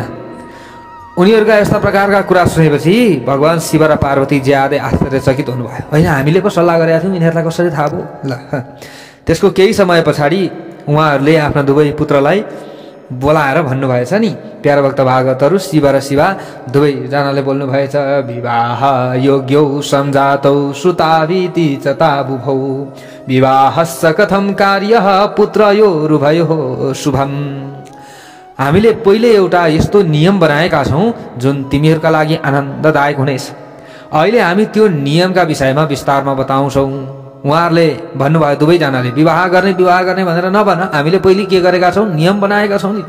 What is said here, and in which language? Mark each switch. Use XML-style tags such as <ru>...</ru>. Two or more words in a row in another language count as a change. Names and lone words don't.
<ne>उनीहरूका यस्ता प्रकारका कुरा सुनेपछि भगवान शिव र पार्वती ज्यादै आश्चर्यचकित हुनुभयो। होइन, हामीले पो सल्लाह गरेका थियौँ, यिनीहरूलाई कसरी थाहा भयो। ल त्यसको केही समय पछाडि उहाँहरूले आफ्ना दुवै पुत्रलाई बोलाएर भन्नुभएछ नि। प्यारा भक्त भागवतहरू शिव र शिवा दुवैजनाले बोल्नु भएछ,</ne> <sa>विवाह योग्यौ सम्जातौ श्रुताभिति च ताबुभौ विवाहस्य कथं कार्यः पुत्रयोरुभयोः शुभम्।</sa> <ne>हामीले पहिले एउटा यस्तो नियम बनाएका छौँ जुन तिमीहरूका लागि आनन्ददायक हुनेछ। अहिले हामी त्यो नियमका विषयमा विस्तारमा बताउँछौँ। उहाँहरूले भन्नुभयो दुवैजनाले, विवाह गर्ने भनेर नभन, हामीले पहिले के गरेका छौँ, नियम बनाएका छौँ नि।</ne>